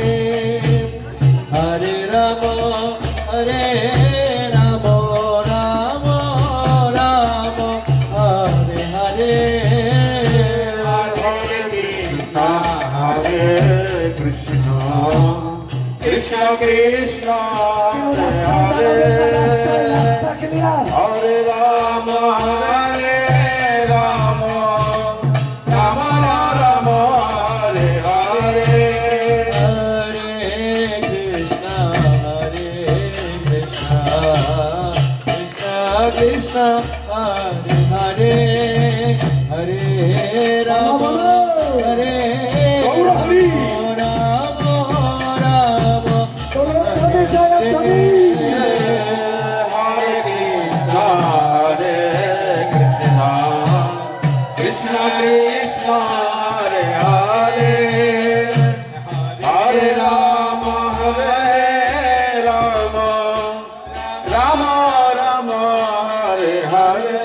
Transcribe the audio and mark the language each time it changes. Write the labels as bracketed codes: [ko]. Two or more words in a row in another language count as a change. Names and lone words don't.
[sa] Hare Rama Hare Rama Rama Rama Hare Hare Hare Krishna Krishna Krishna Hare [bn] রাস্তা ক্লিয়ার। [sa] Hare Rama Hare Rama Rama Rama Hare Hare Hare Krishna Hare Krishna Krishna Krishna Hare Hare Hare Rama Hare Rama Rama Rama [bn] ধ্বনি জয় ধ্বনি। [sa] Hare Krishna Hare Krishna Krishna Krishna Hare Hare Hare Rama Hare Rama Rama Rama Hare Hare